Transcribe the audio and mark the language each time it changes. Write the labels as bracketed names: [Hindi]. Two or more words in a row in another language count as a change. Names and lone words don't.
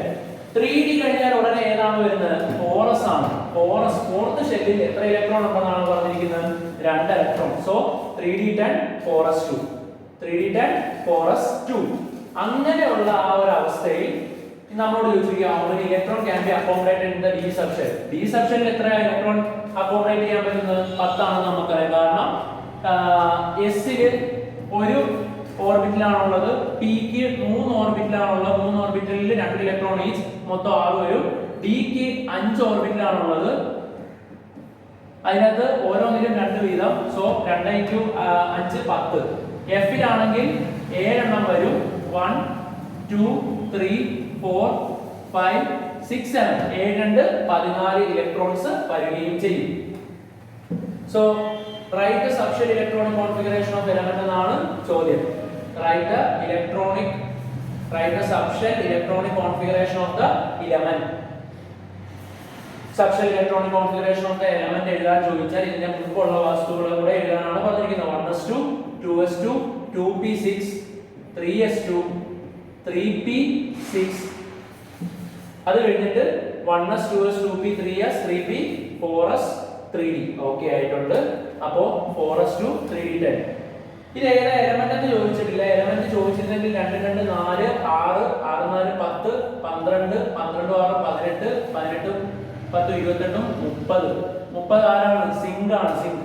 [Malayalam] 3D കഴിഞ്ഞാൽ ഉടനെ ഏതാണ് വരുന്നത്? ഫോറസ് ആണ്. ഫോറസ് ഫോർത്ത് ഷെല്ലിൽ എത്ര ഇലക്ട്രോൺ ഉണ്ടെന്നാണ് പറഞ്ഞിരിക്കുന്നത്? 2 ഇലക്ട്രോൺ. സോ 3D10 ഫോറസ് 2. 3D10 ഫോറസ് 2. അങ്ങനെയുള്ള ആ ഒരു അവസ്ഥയിൽ നമ്മളോട് ചോദിച്ചിരിക്കുക [English] how many electron can be accommodated in the d subshell. d subshell [Malayalam] എത്ര ഇലക്ട്രോൺ അക്കോമഡേറ്റ് ചെയ്യാൻ പറ്റുന്നത്? 10 ആണെന്ന് നമുക്കറിയാം. കാരണം എസിൽ ഒരു ഓർബിറ്റിലാണുള്ളത്, പിക്ക് 3 ഓർബിറ്റിലാണുള്ളത്. 3 ഓർബിറ്റലിൽ 2 [English] electron each, [Malayalam] മൊത്തം 6 വരും. ഡിക്ക് 5 ഓർബിറ്റിലാണുള്ളത്, അതിനകത്ത് ഓരോന്നിലും 2 വീതം. സോ 2 × 5 10. എഫിലാണെങ്കിൽ 7 എണ്ണം വരും. 1 2 3 4 5 6 7 7 14 ഇലക്ട്രോൺസ് വരികയും ചെയ്യും. [English] സോ write the subshell electronic configuration of element [Malayalam] എന്നാണ് ചോദ്യം. [English] write the subshell electronic configuration of the element. subshell electronic configuration of the element [Malayalam] എഴുതാൻ ചോദിച്ചാൽ ഇതിന്റെ മുൻപുള്ള വസ്തുക്കൾ കൂടെ എഴുതാനാണ് പറഞ്ഞിരിക്കുന്നത്. 1s2 2s2 2p6 3s2 3p6. അത് കഴിഞ്ഞിട്ട് 1s 2s 2p 3s 3p 4s 3d. ഓക്കെ ആയിട്ടുണ്ട്. അപ്പോ 4s2 3d10. ഇത് ഏതാ എലമെന്റ് എന്ന് ചോദിച്ചിട്ടില്ല. എലമെന്റ് ചോദിച്ചിരുന്നെങ്കിൽ 2 2 4 6 6 4 10 12 12 6 18 18 10 28 30 30 ആരാണ്? സിങ്ക് ആണ്. സിങ്ക്.